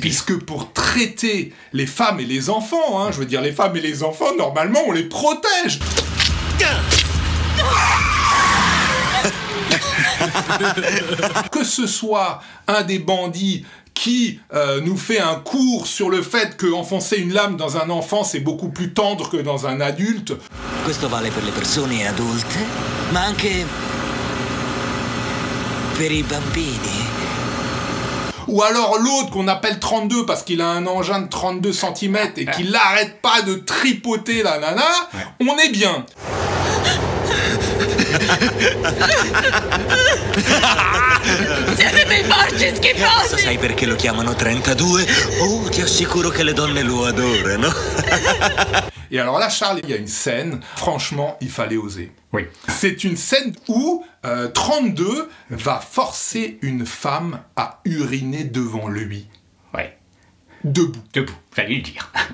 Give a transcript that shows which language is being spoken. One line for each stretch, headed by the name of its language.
French: Puisque pour traiter les femmes et les enfants, je veux dire, les femmes et les enfants, normalement, on les protège. Que ce soit un des bandits qui nous fait un cours sur le fait qu'enfoncer une lame dans un enfant, c'est beaucoup plus tendre que dans un adulte.
Italian: Questo vale per le persone adulte, ma anche per i bambini.
French: Ou alors l'autre qu'on appelle 32 parce qu'il a un engin de 32 cm et qu'il n'arrête pas de tripoter la nana, on est bien.
Italian: Siete dei porci schifosi! Sai perché lo chiamano 32? Oh, ti assicuro che le donne lo adorano.
French: Et alors là, Charles, il y a une scène, franchement, il fallait oser. Oui. C'est une scène où 32 va forcer une femme à uriner devant lui. Ouais. Debout. Debout, fallait le dire.